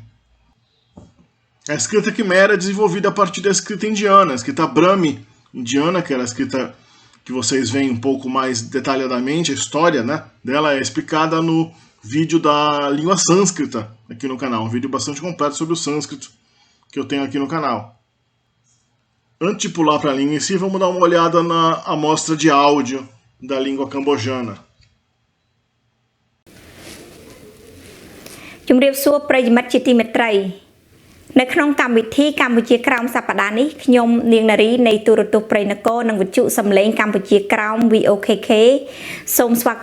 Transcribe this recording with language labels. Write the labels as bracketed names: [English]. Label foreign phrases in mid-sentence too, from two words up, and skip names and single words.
[Portuguese] A escrita Quimera é desenvolvida a partir da escrita indiana, a escrita Brahmi indiana, que era a escrita que vocês veem um pouco mais detalhadamente, a história, né, dela é explicada no vídeo da língua sânscrita aqui no canal, um vídeo bastante completo sobre o sânscrito que eu tenho aqui no canal. Antes de pular para a língua em si, vamos dar uma olhada na amostra de áudio da língua cambojana. [Khmer] ជំរាបសួរប្រិយមិត្តជាទីមេត្រី នៅក្នុងកម្មវិធីកម្ពុជាក្រោមសប្តាហ៍នេះខ្ញុំនាងនារីនៃទូរទស្សន៍ព្រៃនគរនិងវិទ្យុសំឡេងកម្ពុជាក្រោម VOKK សូមស្វាគ